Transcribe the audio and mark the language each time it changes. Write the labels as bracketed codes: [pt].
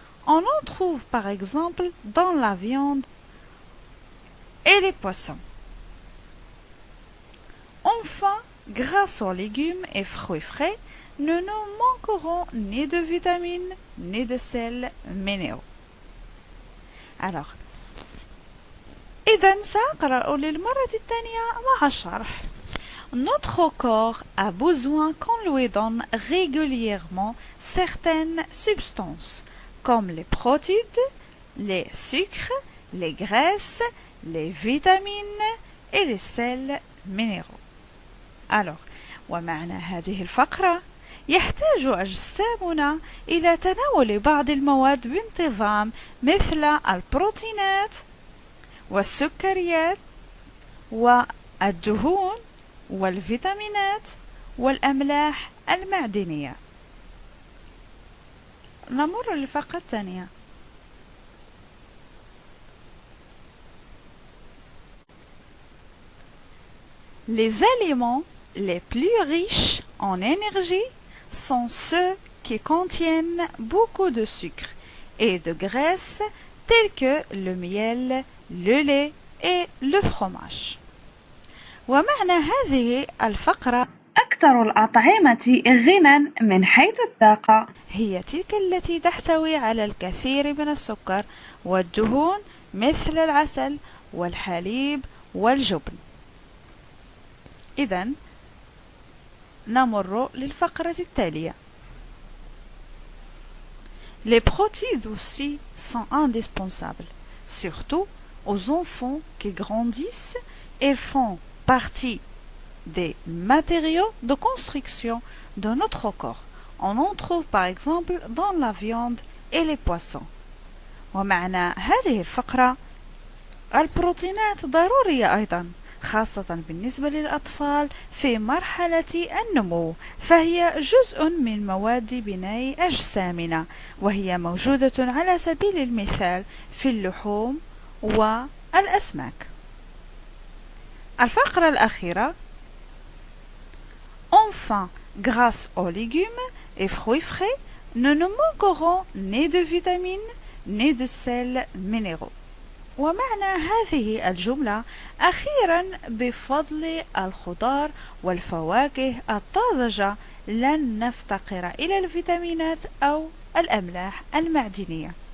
[fr] On en trouve par exemple dans la viande et les poissons. Enfin, grâce aux légumes et fruits frais, nous ne manquerons ni de vitamines ni de sels minéraux. [ar] Alors, إذن سأقرأ للمرة الثانية مع الشرح. [fr] Notre corps a besoin qu'on lui donne régulièrement certaines substances, comme les protides, les sucres, les graisses, les vitamines et les sels minéraux. [ar] Alors, ومعنى هذه الفقرة يحتاج أجسامنا إلى تناول بعض المواد بانتظام، مثل البروتينات والسكريات والدهون والفيتامينات والأملاح المعدنية. نمر للفقرة الثانية. [fr] Les aliments les plus riches en énergie sont ceux qui contiennent beaucoup de sucre et de graisse, tels que le miel, le lait et le fromage. [ar] ومعنى هذه الفقرة أكثر الأطعمة غنى من حيث الطاقة هي تلك التي تحتوي على الكثير من السكر والدهون، مثل العسل والحليب والجبن. إذن نمر للفقرة التالية. [fr] Les protéines aussi sont indispensables, surtout aux enfants qui grandissent. Elles font partie des matériaux de construction de notre corps. On en trouve par exemple dans la viande et les poissons. [ar] ومعنى هذه الفقرة البروتينات ضرورية أيضا، خاصة بالنسبة للأطفال في مرحلة النمو، فهي جزء من مواد بناء أجسامنا، وهي موجودة على سبيل المثال في اللحوم والأسماك. الفقرة الأخيرة. [fr] Enfin, grâce aux légumes et fruits frais, nous ne manquerons ni de vitamines ni de sels minéraux. [ar] ومعنى هذه الجملة أخيرا بفضل الخضار والفواكه الطازجة لن نفتقر إلى الفيتامينات أو الأملاح المعدنية.